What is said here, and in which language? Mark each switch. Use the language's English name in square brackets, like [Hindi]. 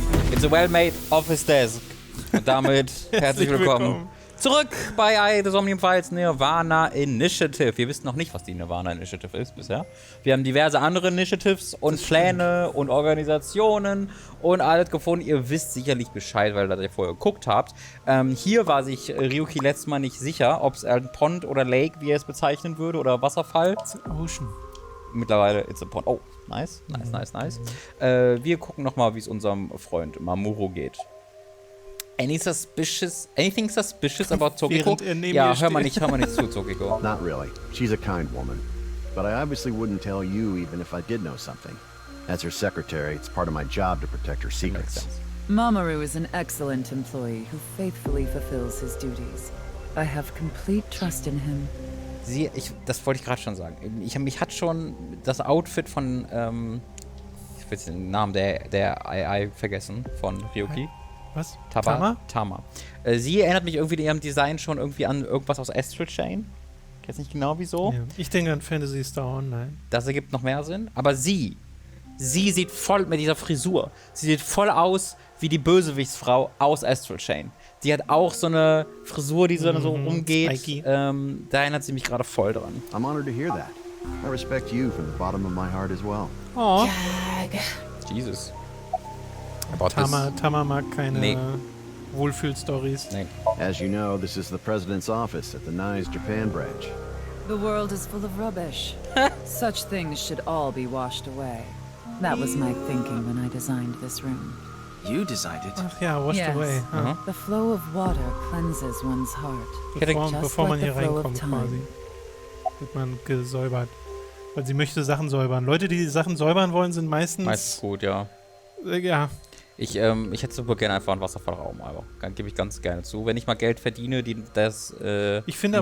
[English] It's a well-made office desk. [German] Und damit herzlich willkommen zurück bei The Somnium Files nirvanA Initiative. Wir wissen noch nicht, was die nirvanA Initiative ist bisher. Wir haben diverse andere Initiatives und Pläne und Organisationen und alles gefunden. Ihr wisst sicherlich Bescheid, weil ihr vorher geguckt habt. Hier war sich Ryuki letztes Mal nicht sicher, ob es ein Pond oder Lake, wie er es bezeichnen würde, oder Wasserfall. [English] It's an ocean. [German] Mittlerweile [English] it's a pond. Oh, nice. [German] Wir gucken nochmal, wie es unserem Freund Mamoru geht. [English] Anything suspicious about Tokiko? [German] Ja, hör mal nicht zu, Tokiko. [English] Not really. She's a kind woman. But I obviously wouldn't tell you even if I did know something. As her secretary, it's part of my job to protect her secrets. Mamoru is an excellent employee who faithfully fulfills his duties. I have complete trust in him. [German] Das wollte ich gerade schon sagen. Mich hat schon das Outfit von, ich will jetzt den Namen der AI vergessen, von Ryuki. Was? Tama. Sie erinnert mich irgendwie in ihrem Design schon irgendwie an irgendwas aus Astral Chain. Ich weiß nicht genau wieso. Ja. Ich denke an Fantasy Star Online. Das ergibt noch mehr Sinn. Aber sie sieht voll mit dieser Frisur. Sie sieht voll aus wie die Bösewichtsfrau aus Astral Chain. Die hat auch so eine Frisur, die so rumgeht. Da erinnert sie mich gerade voll dran. [English] I'm honored to hear that. I respect you from the bottom of my heart as well. Oh. Jesus. [German] Tama mag keine Wohlfühl-Stories. Nee. [English] As you know, this is the president's office at the NICE Japan branch. The world is full of rubbish. Such things should all be washed away. That was my thinking when I designed this room. You designed it? [German] Ach ja, [English] washed away. The flow of water cleanses one's heart. [German] Bevor man hier reinkommt quasi, wird man gesäubert. Weil sie möchte Sachen säubern. Leute, die Sachen säubern wollen, sind meistens gut, ja. Ja. Ich hätte super gerne einfach einen Wasserfallraum, aber gebe ich ganz gerne zu. Wenn ich mal Geld verdiene, das ich finde